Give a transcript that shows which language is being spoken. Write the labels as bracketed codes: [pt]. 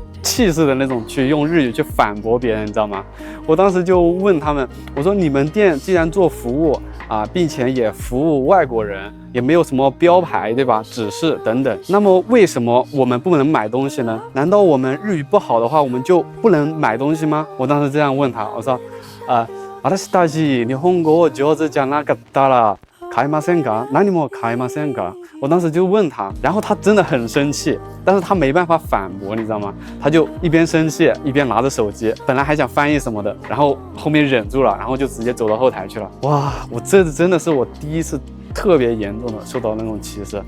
[zh] 气势的那种去用日语去反驳别人，你知道吗？我当时就问他们，我说你们店既然做服务啊，并且也服务外国人，也没有什么标牌，对吧？指示等等，那么为什么我们不能买东西呢？难道我们日语不好的话，我们就不能买东西吗？我当时这样问他，我说， [ja] 私たち日本語を上手じゃなかったら買いませんか？何も買いませんか？ [zh] 我当时就问他，然后他真的很生气，但是他没办法反驳，你知道吗？他就一边生气一边拿着手机，本来还想翻译什么的，然后后面忍住了，然后就直接走到后台去了。哇，这真的是我第一次特别严重的受到那种歧视。